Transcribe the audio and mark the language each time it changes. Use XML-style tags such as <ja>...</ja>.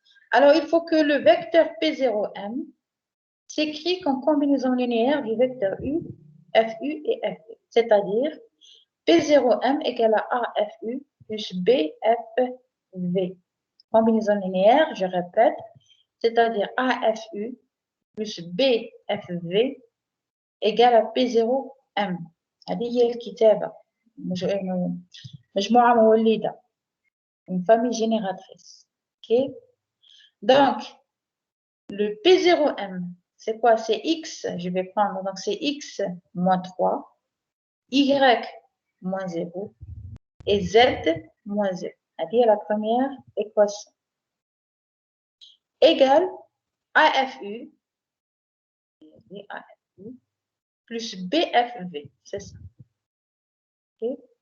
<fr>Alors, il faut que le vecteur P0M s'écrit comme combinaison linéaire du vecteur U, FU et FV. C'est-à-dire, P0M égale à AFU plus BFV. Combinaison linéaire, je répète, c'est-à-dire AFU plus BFV égale à P0M.</fr> <ar>هذه هي الكتابة مجموعة مولدة</ar> <fr>une famille génératrice. OK? Donc, le P0M, c'est quoi? C'est X, je vais prendre, donc c'est X moins 3, Y moins 0 et Z moins 0. C'est-à-dire la première équation. Égale AFU plus BFV, c'est ça. Okay?</fr>